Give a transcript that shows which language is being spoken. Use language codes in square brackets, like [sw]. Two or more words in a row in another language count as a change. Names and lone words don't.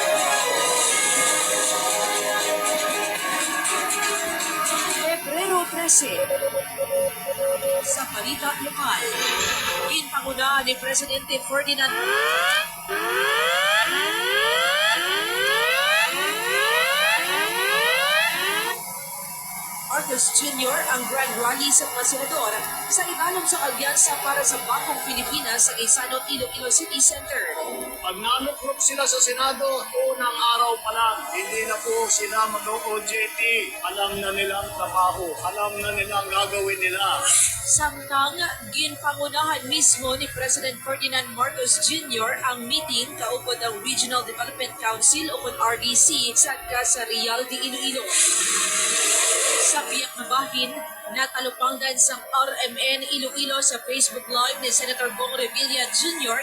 [hil] Pebrero 13, sa balita lokal, ginpanguna ni Presidente Ferdinand Marcos Jr. ang Grand Rally sa mga senador sa ibalong sa alyansa para sa Bagong Pilipinas sa Quezano, Iloilo City Center. [tl] Pag naluklok sila sa Senado, unang araw pa lang, hindi na po sila mag-OJT. Alam na nilang trabaho, alam na nilang gagawin nila. [hil] Samtang ginpangunahan mismo ni President Ferdinand Marcos Jr. ang meeting kaupod ang Regional Development Council o RDC sa Real de Iloilo. Sa biyak na bahin, natalupanggan sa RMN Iloilo sa Facebook Live ni Senator Bong Revilla Jr.